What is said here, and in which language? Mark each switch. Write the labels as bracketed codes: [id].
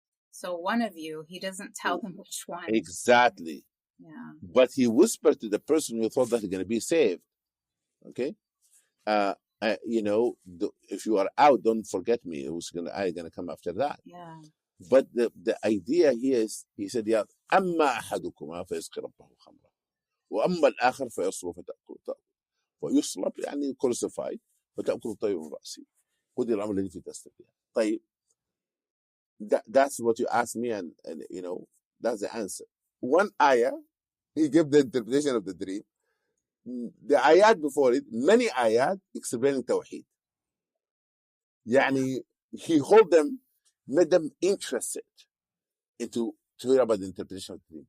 [en] So one of you, he doesn't tell them which one. Exactly. Yeah. But he whispered to the person who thought that he's going to be saved. Okay? If you are out, don't forget me. I'm going to come after that. Yeah. But the idea here is, he said, [ar] "Ya amma ahadukum فيسقي ربه خمرا وأما الآخر فيصلب فيصلب يعني crucified فتأكل الطير من رأسه قضي الأمر الذي فيه تستفتيان." [en] طيب, that's what you asked me, and that's the answer. One ayah, he gave the interpretation of the dream. The ayat before it, many ayat explaining tawheed. Yani, he made them interested to hear about the interpretation of the dream.